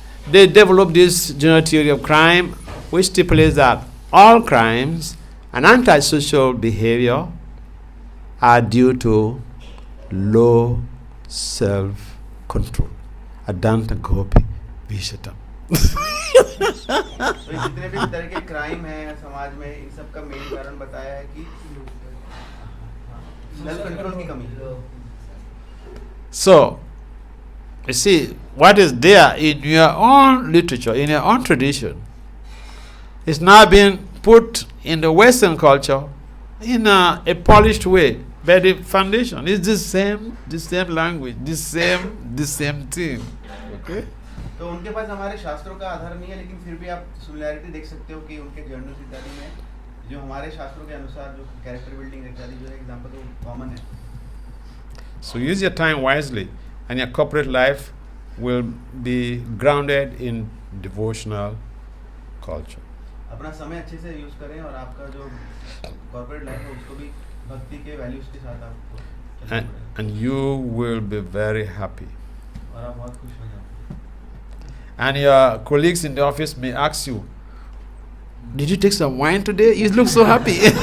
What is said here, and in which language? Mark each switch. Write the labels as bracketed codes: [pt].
[en] They developed this general theory of crime, which stipulates that all crimes and antisocial behavior are due to low self-control. [sa] Adanta Gopi Vishatam. [hi] तो जितने भी तरह के crime हैं समाज में, इन सब का मेन कारण बताया है कि सेल्फ कंट्रोल की कमी। [en] So, you see, what is there in your own literature, in your own tradition, is now being put in the Western culture in a polished way. But the foundation is the same language, the same thing. Okay? [hi] तो उनके पास हमारे शास्त्रों का आधार नहीं है, लेकिन फिर भी आप सिमिलैरिटी देख सकते हो कि उनके जर्नल्स इत्यादि में जो हमारे शास्त्रों के अनुसार जो कैरेक्टर बिल्डिंग इत्यादि जो है एग्जांपल तो कॉमन है। [en] So use your time wisely, and your corporate life will be grounded in devotional culture. [hi] अपना समय अच्छे से यूज करें और आपका जो कॉर्पोरेट लाइफ है उसको भी भक्ति के वैल्यूज के साथ आपको [en] And you will be very happy. [hi] और आप बहुत खुश हो जाओगे। [en] And your colleagues in the office may ask you, did you take some wine today? You look so happy.